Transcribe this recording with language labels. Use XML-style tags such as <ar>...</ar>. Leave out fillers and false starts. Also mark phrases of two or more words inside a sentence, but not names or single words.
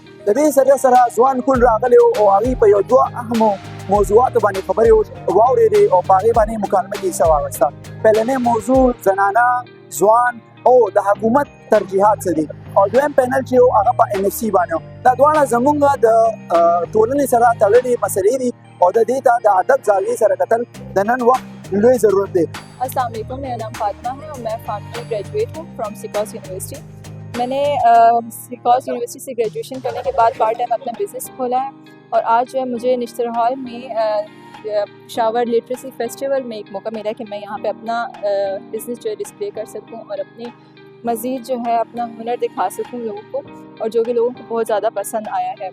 <ps>د دې سره سره ځوان ټول راغلي او هغوی په یو دوه اهمو موضوعاتو باندې خبرې واورېدې او په هغې باندې مکالمه کې حصه واخیسته. پهلنی موضوع زنانه، ځوان او د حکومت ترجیحات څه دي، او دویم پینل چې هغه په NFC باندې. دا دواړه زمونږ د ټولنې سره تړلې مسلې دي او د دې ته د ادب زاویې سره کتل د نن وخت لوی ضرورت دی.</ps> <ur>السلام علیکم، میرا نام فاطمہ ہے اور میں</ur> <en>pharmacy graduate</en> <ur>ہوں</ur> <en>from Sikos University.</en> <ur>میں نے سیکوس یونیورسٹی سے گریجویشن کرنے کے بعد</ur> <en>part time</en> <ur>اپنا بزنس کھولا ہے اور آج جو ہے مجھے نشتر ہال میں شاور لٹریسی فیسٹیول میں ایک موقع ملا کہ میں یہاں پہ اپنا بزنس جو ہے ڈسپلے کر سکوں اور اپنی مزید جو ہے اپنا ہنر دکھا سکوں لوگوں کو، اور جو کہ لوگوں کو بہت زیادہ پسند آیا ہے.</ur>